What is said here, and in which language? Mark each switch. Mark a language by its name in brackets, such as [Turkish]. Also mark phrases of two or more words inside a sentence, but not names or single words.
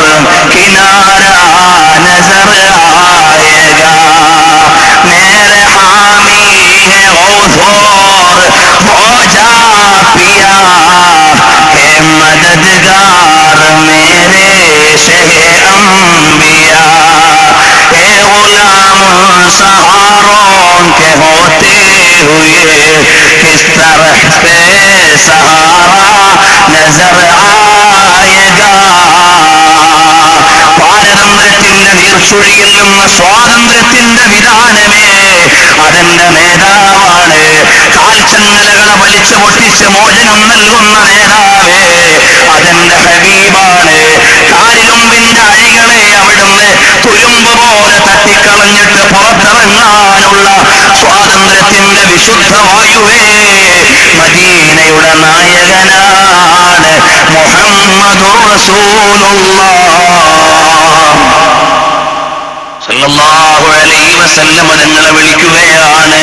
[Hindi] किनारा नजर आएगा, मेरे हामी है गौसोर हो जा पिया, है मददगार मेरे शहे अम्बिया, ए गुलाम सहारों के होते हुए किस तरह से सहारा नजर आएगा. [Malayalam] പാരതന്ത്ര്യത്തിന്റെ നീർച്ചുഴിയിൽ നിന്ന് സ്വാതന്ത്ര്യത്തിന്റെ വിധാനമേ, അതെന്റെ നേതാവാണ്. കാൽച്ചങ്ങലകളെ വലിച്ചു പൊട്ടിച്ച് മോചനം നൽകുന്ന നേതാവേ, അതെന്റെ ഹബീബാണ്. കാരിരുമ്പിന്റെ അഴികളെ അവിടുന്ന് തുരുമ്പ് പോലെ തട്ടിക്കളഞ്ഞിട്ട് പുറത്തിറങ്ങാനുള്ള സ്വാതന്ത്ര്യത്തിന്റെ വിശുദ്ധ വായുവേ, മദീനയുടെ നായകനാണ് [Arabic] محمد رسول الله صلى الله عليه وسلم [Malayalam] തങ്ങളെ വിളിക്കുകയാണ്.